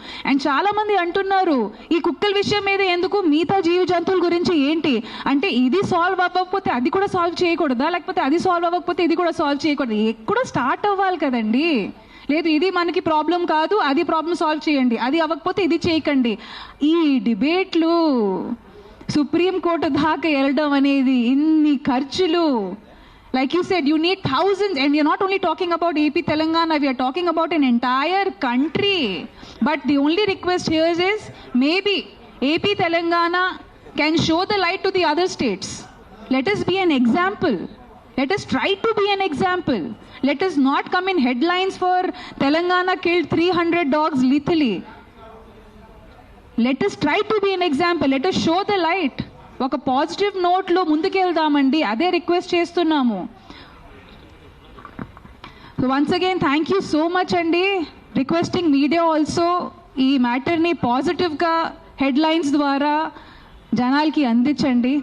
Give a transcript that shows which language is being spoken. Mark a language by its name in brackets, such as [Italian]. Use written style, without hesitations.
[Telugu] And చాలా మంది అంటున్నారు ఈ కుక్కల విషయం మీద ఎందుకు, మిగతా జీవ జంతువుల గురించి ఏంటి అంటే, ఇది సాల్వ్ అవ్వకపోతే అది కూడా సాల్వ్ చేయకూడదా, లేకపోతే అది సాల్వ్ అవ్వకపోతే ఇది కూడా సాల్వ్ చేయకూడదు? ఎక్కడ స్టార్ట్ అవ్వాలి కదండి. లేదు ఇది మనకి ప్రాబ్లం కాదు, అది ప్రాబ్లం సాల్వ్ చేయండి, అది అవ్వకపోతే ఇది చేయకండి. ఈ డిబేట్లు సుప్రీంకోర్టు దాకా వెళ్ళడం అనేది, ఇన్ని ఖర్చులు. [English] Like you said, you need thousands, and you're not only talking about AP Telangana, we are talking about an entire country. But the only request here is maybe AP Telangana can show the light to the other states. Let us be an example. Let us try to be an example. Let us not come in headlines for Telangana killed 300 dogs lethally. Let us try to be an example. Let us show the light. [Telugu] ఒక positive నోట్లో ముందుకెళ్దామండి, అదే request చేస్తున్నాము. [English] So once again thank you so much అండి. Requesting media also [Telugu] ఈ మ్యాటర్ని పాజిటివ్గా headlines ద్వారా జనాలకి అందించండి.